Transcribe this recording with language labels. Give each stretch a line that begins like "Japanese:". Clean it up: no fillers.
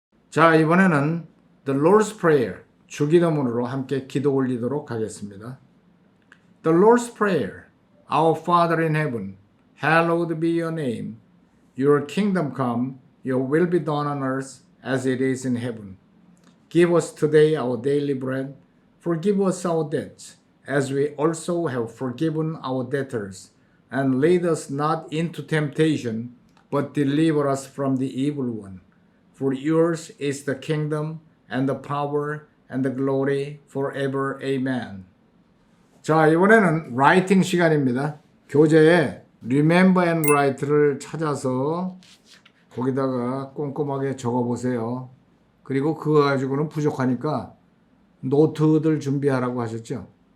Korean: 자, 이번에는 The Lord's Prayer, 주기도문으로 함께 기도 올리도록 하겠습니다.
English: The Lord's Prayer. Our Father in heaven, hallowed be your name. Your kingdom come, your will be done on earth as it is in heaven. Give us today our daily bread. Forgive us our debts, as we also have forgiven our debtors. And lead us not into temptation, but deliver us from the evil one. For yours is the kingdom, and the power, and the glory, forever. Amen.
Korean: 자, 이번에는 라이팅 시간입니다. 교재에 Remember and Write를 찾아서 거기다가 꼼꼼하게 적어보세요. 그리고 그거 가지고는 부족하니까 노트들 준비하라고 하셨죠?